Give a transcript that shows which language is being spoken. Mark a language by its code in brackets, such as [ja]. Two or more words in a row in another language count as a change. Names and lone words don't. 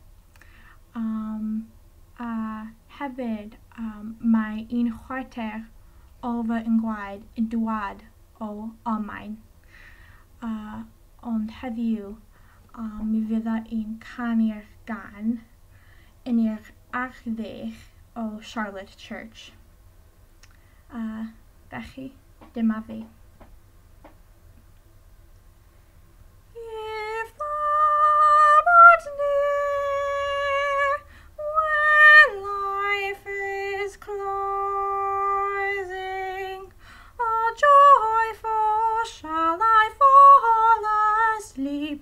[cy] Hefyd, mae un chwarter o fy ngwaed yn dŵad o Almaen. Ond heddiw, mi fydda i'n canu'r gan yn i'r archddech o Charlotte Church. Felly, dyma fi. [en] If thou art near when life is closing, oh joyful shall I fall asleep.